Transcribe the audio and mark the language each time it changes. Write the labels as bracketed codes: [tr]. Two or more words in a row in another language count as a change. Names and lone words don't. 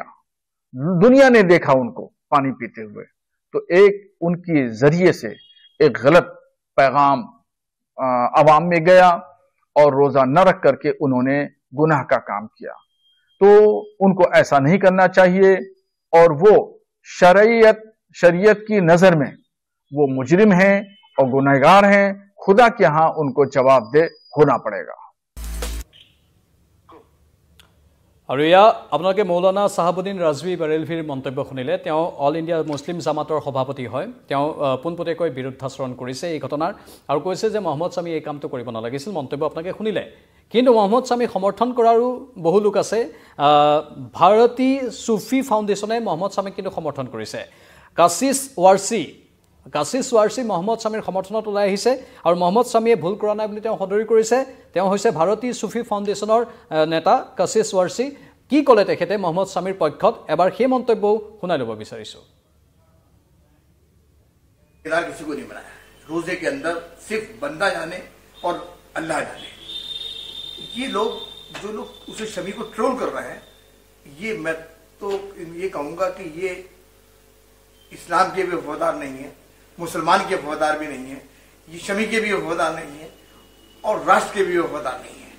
[hi] दुनिया ने देखा उनको पानी पीते हुए, तो एक उनकी जरिए से एक गलत पैगाम अवाम में गया और रोजा न रख करके उन्होंने गुनाह का काम किया। तो उनको ऐसा नहीं करना चाहिए और वो शरीयत की नजर में वो मुजरिम हैं और गुनहगार हैं। खुदा के यहां उनको जवाबदेह होना पड़ेगा। [as] আৰু ইয়া আপোনালোকে মৌলানা সাহাবুদ্দিন ৰাজভী বাৰেলভিৰ মন্তব্য শুনিলে। তেওঁ অল ইণ্ডিয়া মুছলিম জামাতৰ সভাপতি হয়। তেওঁ পোনপটীয়াকৈ বিৰুদ্ধাচৰণ কৰিছে এই ঘটনাৰ আৰু কৈছে যে মহম্মদ স্বামী এই কামটো কৰিব নালাগিছিল। মন্তব্য আপোনালোকে শুনিলে, কিন্তু মহম্মদ স্বামী সমৰ্থন কৰাৰো বহু লোক আছে। ভাৰতী সুফি ফাউণ্ডেশ্যনে মহম্মদ স্বামীক কিন্তু সমৰ্থন কৰিছে। কাছিছ ৱাৰ্চি মহম্মদ স্বামীৰ সমৰ্থনত ওলাই আহিছে আৰু মহম্মদ স্বামীয়ে ভুল কৰা নাই বুলি তেওঁ সদৰি কৰিছে। তেওঁ হৈছে ভাৰতী সুফি ফাউণ্ডেশ্যনৰ নেতা কাছিছ ৱাৰ্চি। কি ক'লে তেখেতে মহম্মদ স্বামীৰ পক্ষত, এবাৰ সেই মন্তব্যও শুনাই ল'ব বিচাৰিছোঁ। [hi] किसी को नहीं बनाया, रोजे के अंदर सिर्फ बंदा जाने और अल्लाह जाने। ये लोग जो लोग उसे शमी को ट्रोल कर रहे हैं, ये मैं तो ये कहूंगा कि ये इस्लाम के भी वफादार नहीं है, मुसलमान के वफादार भी नहीं है, ये शमी के भी वफादार नहीं है और राष्ट्र के भी वफादार नहीं है।